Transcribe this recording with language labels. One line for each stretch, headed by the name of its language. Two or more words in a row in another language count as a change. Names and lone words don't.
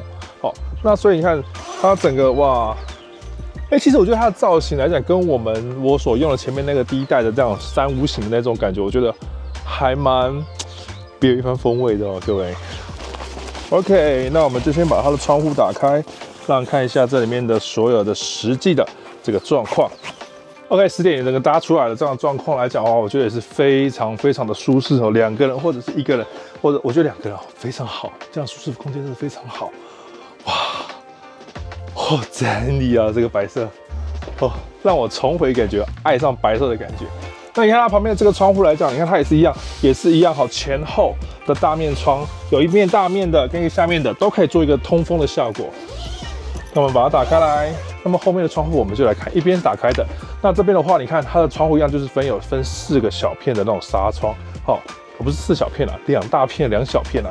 Chinese: 好，那所以你看它整個哇，其實我覺得它的造型來講，跟我所用的前面那個第一代的這樣 3/5型的那種感覺，我覺得還蠻別有一番風味的哦，各位。OK， 那我們就先把它的窗戶打開，讓看一下這裡面的所有的實際的這個狀況。OK， 10.0整個搭出來的這樣的狀況來講的話，我覺得也是非常非常的舒適哦。2個人或者是1個人，或者我覺得2個人非常好，這樣舒適的空間真的非常好。哇，真厲啊，這個白色哦，讓我重回感覺愛上白色的感覺。那你看它旁邊的這個窗戶來講，你看它也是一樣，好，前後的大面窗，有一面大面的跟一個下面的都可以做一個通風的效果。那我們把它打開來，那麼後面的窗戶我們就來看一邊打開的。那這邊的話，你看它的窗戶一樣，就是分4個小片的那種紗窗，好，不是4小片啦，2大片2小片啦。